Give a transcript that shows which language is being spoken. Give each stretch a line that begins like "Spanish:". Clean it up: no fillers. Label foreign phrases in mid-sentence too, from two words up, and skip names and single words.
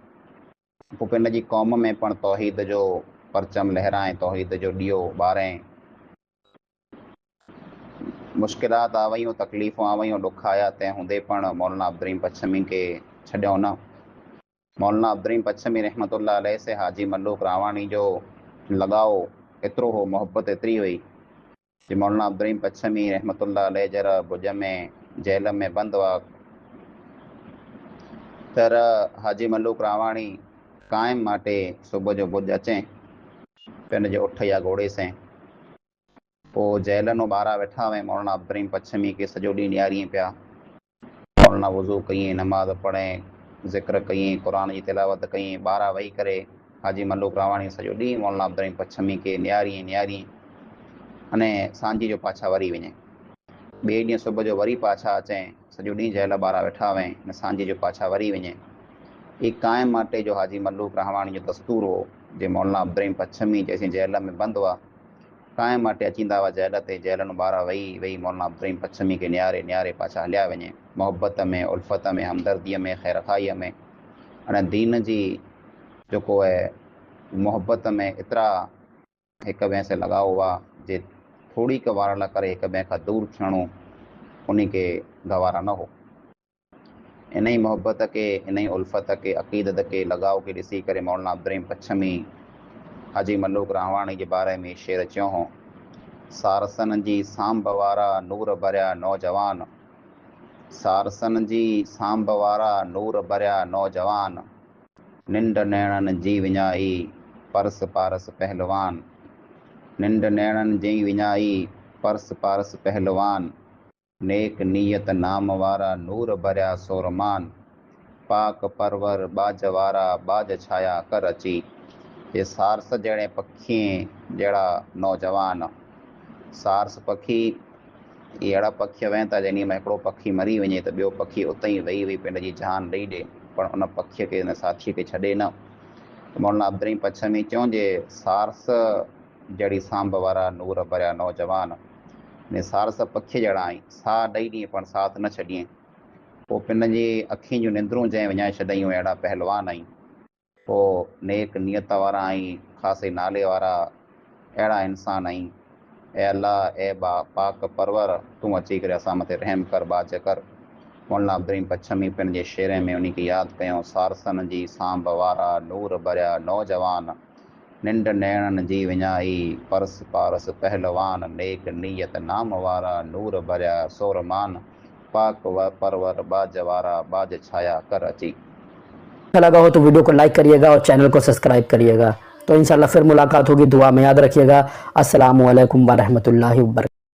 Sindhi: पोइ पिन जी क़ौम में पण तौहीद जो परचम लहराए, तौहीद जो ॾियो ॿारें। मुश्किलात आ वयूं, तकलीफ़ूं आ वयूं, ॾुख आया, तंहिं हूंदे पण मौलाना अब्दुल रहीम पच्छमी खे छॾियो न। मौलाना अब्दुल रहीम पच्छमी
Arabic: رحمة الله عليه
Sindhi: से हाजी मल्लूक रावाणी जो लगाव एतिरो हो, मोहब्बत एतिरी हुई कि मौलाना अब्दुल रहीम पच्छमी
Arabic: رحمة الله عليه
Sindhi: जरा भुज में जेल में बंद हुआ तर हाजी मल्लूक रावाणी कायम माटे सुबुह जो भुज अचें पिन जे उठ या घोड़े से। पोइ जेलनो ॿारहं वेठा हुआ, मौलाना अब्दुल रहीम पच्छमी के सॼो ॾींहुं ॾियारीं पिया। मौलाना वज़ू कईं, नमाज़ पढ़ें, ज़िक्र कईं, क़ुरान जी तिलावत कईं, ॿारहं वेही करे हाजी मल्लूक रावाणी सॼो ॾींहुं मौलाना अब्दुल रहीम पच्छमी के नियारी अने सांझी जो पाछा वरी वञे। ॿिए ॾींहुं सुबुह जो वरी पाछा अचें, सॼो ॾींहुं जेल ॿारहं वेठा हुआ ऐं सांझी जो पाछा वरी वञे। ही कायम माटे जो हाजी मल्लूक रावाणी जो दस्तूर हो जे मौलाना अब्दुल रहीम पच्छमी जेसीं जेल में बंद हुआ कायम माटे अचींदा हुआ जेल ते, जेलनि ॿारहं वेही मौलाना अब्दुल रहीम पच्छमी के नियारे पाछा हलिया वञे, मोहब्बत में, उल्फत में, हमदर्दीअ में, ख़ैरखाईअ में। अने दीन जी जेको आहे मोहब्बत में एतिरा हिक ॿिए से लॻाव हुआ जे थोड़ी क वार लाइ करे हिक ॿिए खां दूरि थियणो उन खे गवारा न हो। इन ई मोहब्बत के, इन ई उल्फत के, अक़ीदत के, लगाव के ॾिसी करे मौलाना अब्दुल रहीम पच्छमी हाजी मल्लूक रावाणी जे बारे में शेर चयो हो, सारसन जी सांभ वारा नूर भरिया नौजवान, सारसन जी सांभ वारा नूर भरिया नौजवान, निंड नैणनि जी विञाई परस पारस पहलवान, निंड नैणनि जी विञाई परस पारस पहलवान, नेक नीयत नाम वारा नूर भरिया सोरमान, पाक परवर बाज वारा बाज छाया कर अची। ये सारस जहिड़े पखी जहिड़ा नौजवान, सारस पखी ये अहिड़ा पखी आहिनि त जंहिं में हिकिड़ो पखी मरी वञे त ॿियो पखी उते ई वेही पंहिंजी जान ॾेई ॾे पर उन पखीअ खे, उन साथीअ खे छॾे न। मौलाना अब्दुल रहीम पच्छमी चयूं जे सारस जहिड़ी सांभ वारा नूर भरिया नौजवान, ने सारस पखी जड़ा आई सा ॾई ॾींहं पण साथ न छॾियईं। पोइ पिन जी अखियुनि जूं निंद्रूं जंहिं विञाए छॾियऊं अहिड़ा पहलवान आई। पोइ नेक नियत वारा आई ख़ासि नाले वारा अहिड़ा इंसान आई। ए अल्लाह ए बा पाक परवर तूं अची करे असां मथे रहम कर बाज कर। मौलाना अब्दुल पच्छमी पिन जे शेरे में उन खे यादि कयूं। सारसन जी सांभ वारा नूर भरिया नौजवान निंड नैणनि जी विञाई परस पारस पहलवान नेक नियत नाम वारा नूर भरिया सोरमान पाक परवर बाज वारा बाज छाया कर अची।
Hindi: अच्छा लगा हो तो वीडियो को लाइक करिएगा और चैनल को सब्सक्राइब करिएगा। तो इंशाल्लाह फिर मुलाकात होगी। दुआ में याद रखिएगा।
Arabic: السلام عليكم ورحمة الله وبركاته.